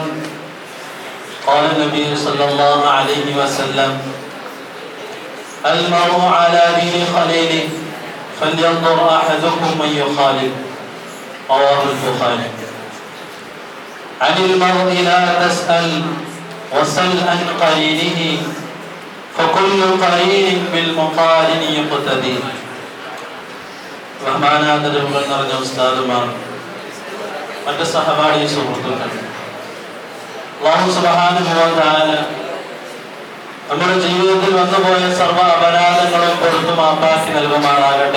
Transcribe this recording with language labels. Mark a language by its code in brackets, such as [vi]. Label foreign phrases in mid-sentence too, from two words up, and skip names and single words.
[ar] قال النبي صلى الله عليه وسلم المرء على دين خليله فلينظر أحدكم من يخالف. رواه البخاري. عن المرء لا تسأل وسل عن قرينه فكل قرين بالمقارن يقتدي. [ml] ബഹുമാനാദരവുകൾ നിറഞ്ഞ ഉസ്താദുമാർ, മറ്റ് സഹപാഠി സുഹൃത്തുക്കൾ, [ar] الله سبحانه وتعالى [ml] നമ്മുടെ ജീവിതത്തിൽ വന്നുപോയ സർവ്വ അപരാധങ്ങളും പുറത്തു മാപ്പാക്കി നൽകുമാറാകട്ടെ.